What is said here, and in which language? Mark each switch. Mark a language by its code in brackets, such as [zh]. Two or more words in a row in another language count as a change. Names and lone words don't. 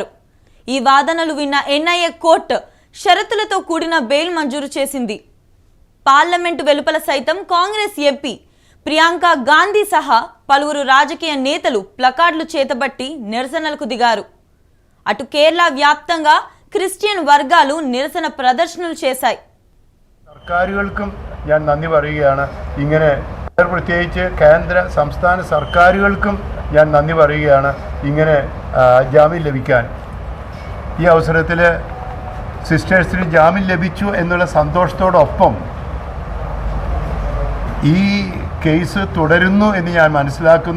[te] ఈ వాదనలు విన్న ఎన్ఐఏ కోర్టు షరతులతో కూడిన బెయిల్ మంజూరు చేసింది. పార్లమెంటు వెలుపల సైతం కాంగ్రెస్ ఎంపీ ప్రియాంక గాంధీ సహా పలువురు రాజకీయ నేతలు ప్లకార్డులు చేతబట్టి నిరసనలకు దిగారు. అటు కేరళ వ్యాప్తంగా క్రిస్టియన్ వర్గాలు నిరసన ప్రదర్శనలు చేశాయి. [ml] സർക്കാരുകൾക്കും ഞാൻ നന്ദി പറയുകയാണ്. ഇങ്ങനെ പ്രത്യേകിച്ച് കേന്ദ്ര സംസ്ഥാന സർക്കാരുകൾക്കും ഞാൻ നന്ദി പറയുകയാണ്. ഇങ്ങനെ ജാമ്യം ലഭിക്കാൻ ഈ അവസരത്തിൽ സിസ്റ്റേഴ്സിന് ജാമ്യം ലഭിച്ചു എന്നുള്ള സന്തോഷത്തോടൊപ്പം ഈ കേസ് തുടരുന്നു എന്ന് ഞാൻ മനസ്സിലാക്കുന്നു.